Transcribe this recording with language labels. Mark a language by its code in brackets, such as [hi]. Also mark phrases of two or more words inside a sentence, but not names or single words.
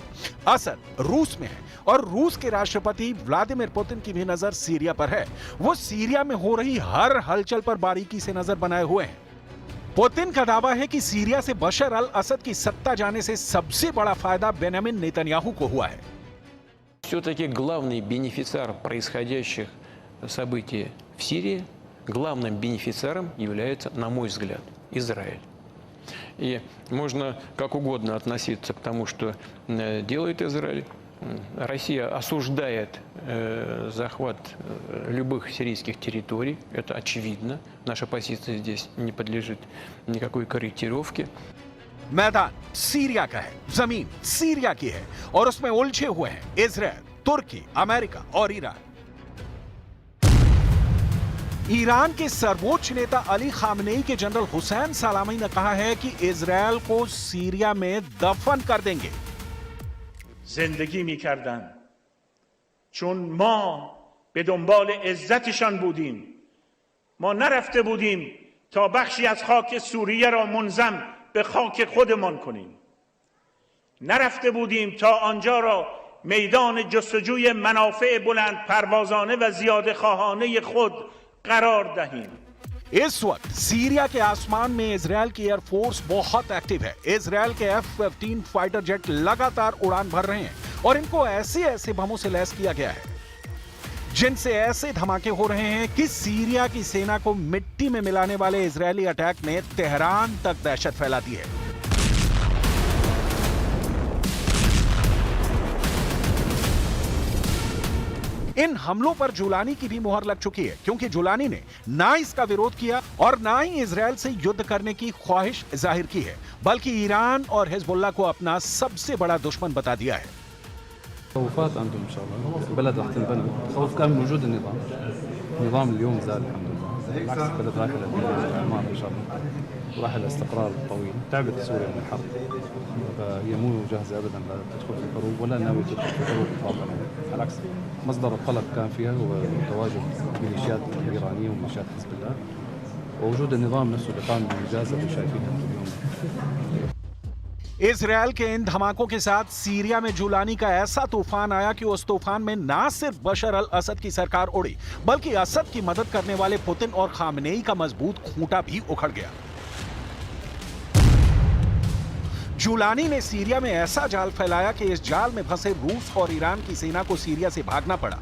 [hi] असद रूस में है और रूस के राष्ट्रपति व्लादिमीर पुतिन की भी नजर सीरिया पर है। वो सीरिया में हो रही हर हलचल पर बारीकी से नजर बनाए हुए हैं। पुतिन का दावा है कि सीरिया से बशर अल असद की सत्ता जाने से सबसे बड़ा फायदा बेंयामिन नेतन्याहू को हुआ है। [ru] Все-таки главный бенефициар происходящих событий в Сирии, главным бенефициаром является, на мой взгляд, Израиль. И можно как угодно относиться к тому, что делает Израиль. Россия осуждает захват любых сирийских территорий, это очевидно. Наша позиция здесь не подлежит никакой корректировке. [hi] मैदान सीरिया का है, जमीन सीरिया की है और उसमें उलझे हुए हैं इजराइल, तुर्की, अमेरिका और ईरान। ईरान के सर्वोच्च नेता अली खामेनेई के जनरल हुसैन सलामी ने कहा है कि इजराइल को सीरिया में दफन कर देंगे। [fa] زندگی می‌کردند چون ما به دنبال عزتشان بودیم. ما نرفته بودیم تا بخشی از خاک سوریه را منضم به خاک خودمان کنیم. نرفته بودیم تا آنجا را میدان جستجوی منافع بلند پروازانه و زیاده خواهانه خود قرار دهیم. [hi] इस वक्त सीरिया के आसमान में इजरायल की एयरफोर्स बहुत एक्टिव है। इजरायल के F-15 [en] fighter jet [hi] लगातार उड़ान भर रहे हैं और इनको ऐसे ऐसे बमों से लैस किया गया है। जिनसे ऐसे धमाके हो रहे हैं कि सीरिया की सेना को मिट्टी में मिलाने वाले इजरायली अटैक ने तेहरान तक दहशत फैला दी है। इन हमलों पर जुलानी की भी मुहर लग चुकी है, क्योंकि जुलानी ने ना इसका विरोध किया और ना ही इजरायल से युद्ध करने की ख्वाहिश जाहिर की है, बल्कि ईरान और हिजबुल्लाह को अपना सबसे बड़ा दुश्मन बता दिया है। [ar] تخوفات عندهم ان شاء الله البلد رح تنبنى خوف كان من وجود النظام اليوم زاد الحمد لله بالعكس البلد رايحه للاعمار ان شاء الله وراح الاستقرار الطويل تعبت سوريا من الحرب فهي مو جاهزه ابدا لتدخل في الحروب ولا ناويه تدخل في حروب اطلاقا على العكس مصدر القلق كان فيها هو تواجد الميليشيات الايرانيه وميليشيات حزب الله ووجود النظام نفسه اللي قام بالمجازر اللي شايفينها اليوم [hi] इजरायल के इन धमाकों के साथ सीरिया में जुलानी का ऐसा तूफान आया कि उस तूफान में ना सिर्फ बशर अल असद की सरकार उड़ी, बल्कि असद की मदद करने वाले पुतिन और खामनेई का मजबूत खूंटा भी उखड़ गया। जुलानी ने सीरिया में ऐसा जाल फैलाया कि इस जाल में फंसे रूस और ईरान की सेना को सीरिया से भागना पड़ा।